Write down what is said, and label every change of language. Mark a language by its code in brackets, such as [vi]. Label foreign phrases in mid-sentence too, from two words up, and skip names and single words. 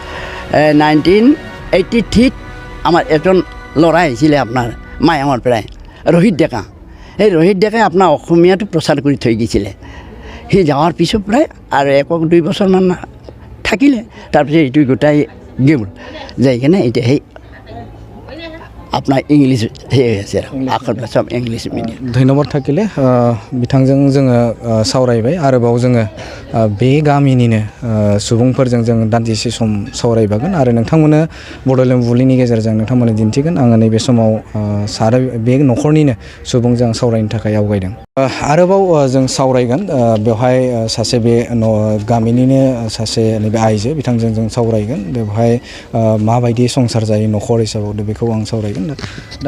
[as] 1983 আমাৰ এজন ল'ৰা আহিছিলে আপোনাৰ মায়াঙৰ পৰাই ৰোহিত ডেকা এই ৰোহিত ডেকাই আপোনাৰ অসমীয়াটো প্ৰচাৰ কৰি থৈ গৈছিলে সি যাৱাৰ পিছৰ পৰাই আৰু 1-2 বছৰমান থাকিলে তাৰপিছত এইটো গোটাই গ'ল যাই কিনে এতিয়া সেই আপোনাৰ ইংলিছ সেই আছে আখৰ সব [en] English medium [as] ধন্যবাদ থাকিলে [brx] बिथांजों जोङो सावरायबाय आरोबाव जोङो बे गामिनिनो सुबुंफोरजों जों दान्दिसे सम सावरायबागोन आरो नोंथांमोननो बड'लेण्ड बुब्लिनि गेजेरजों नोंथांमोननो दिन्थिगोन आङो नैबे समाव सारा बे न'खरनिनो सुबुंजों सावरायनो थाखाय आवगायदों आरोबाव जों सावरायगोन बेवहाय सासे बे गामिनिनो सासे नैबे आइजो बिथांजों जों सावरायगोन बेवहाय माबायदि संसार जायो न'खर हिसाबाव बेखौ आं सावरायगोन दा